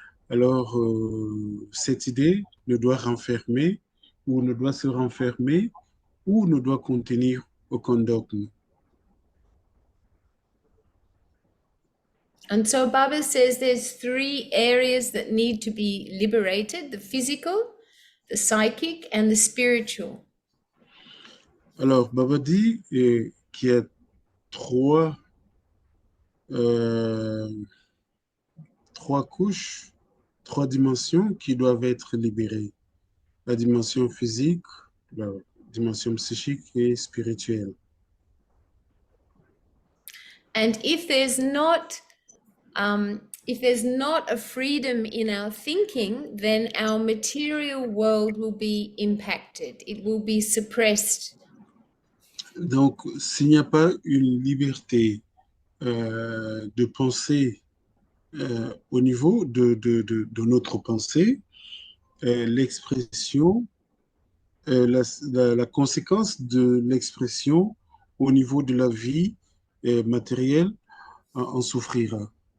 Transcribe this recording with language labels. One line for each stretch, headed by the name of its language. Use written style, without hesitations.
French: Alors, cette idée ne doit renfermer ou ne doit se renfermer ou ne doit contenir aucun dogme.
English: And so Baba says there's three areas that need to be liberated: the physical, the psychic, and the spiritual.
French: Alors, Baba dit qu'il y a trois, euh, trois couches, trois dimensions qui doivent être libérées. La dimension physique, la dimension psychique et spirituelle.
English: And if there's not a freedom in our thinking, then our material world will be impacted. It will be suppressed.
French: Donc, s'il n'y a pas une liberté de penser au niveau de notre pensée, l'expression, la conséquence de l'expression au niveau de la vie matérielle en souffrira.